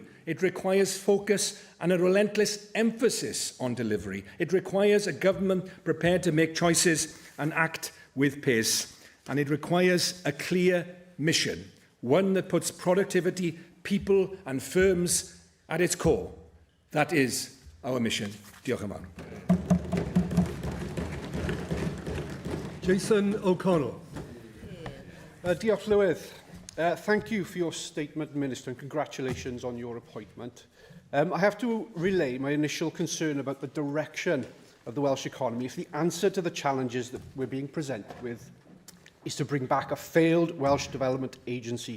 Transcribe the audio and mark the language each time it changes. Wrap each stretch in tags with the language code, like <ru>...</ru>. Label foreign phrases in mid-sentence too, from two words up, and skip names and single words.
<en>It requires focus and a relentless emphasis on delivery. It requires a government prepared to make choices and act with pace. And it requires a clear mission, one that puts productivity, people and firms at its core. That is our mission.</en> <cy>Diolch yn fawr. Jason O'Connell. Diolch Llywydd.</cy> <en>Thank you for your statement, Minister, and congratulations on your appointment. I have to relay my initial concern about the direction of the Welsh economy if the answer to the challenges that we're being presented with is to bring back a failed Welsh Development Agency.</en>